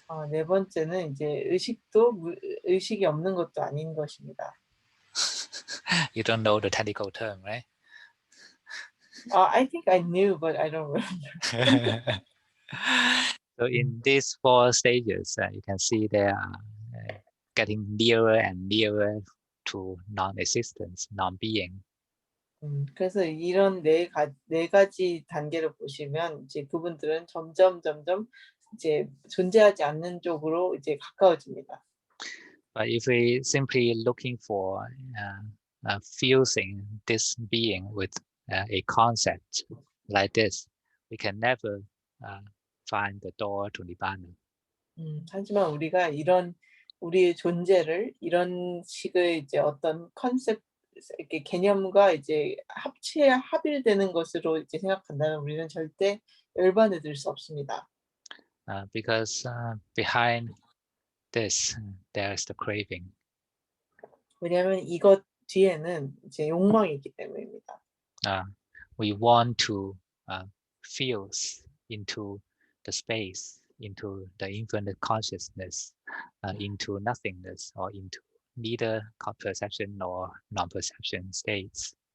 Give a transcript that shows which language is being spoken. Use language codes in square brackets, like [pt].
[ko] 네 번째는 이제 의식이 없는 것도 아닌 것입니다. [en] You don't know the technical term, right? I think I knew, but I don't remember. So in these 4 stages, you can see they are getting nearer and nearer to non-existence, non-being. [ko] 그래서 이런 네 가지 단계를 보시면 이제 그분들은 점점 이제 존재하지 않는 쪽으로 이제 가까워집니다. [en] But if we simply looking for fusing this being with a concept like this, we can never find the door to nibbana. [ko] 하지만 우리가 이런 우리의 존재를 이런 식의 이제 어떤 컨셉 이렇게 개념과 이제 합일되는 것으로 이제 생각한다면 우리는 절대 열반에 들 수 없습니다. [en] Because behind this, there is the craving. [ko] 왜냐하면 이것 뒤에는 이제 욕망이 있기 때문입니다. [en] We want to fuse into the space, into the infinite consciousness, into nothingness, or into neither perception nor non-perception states.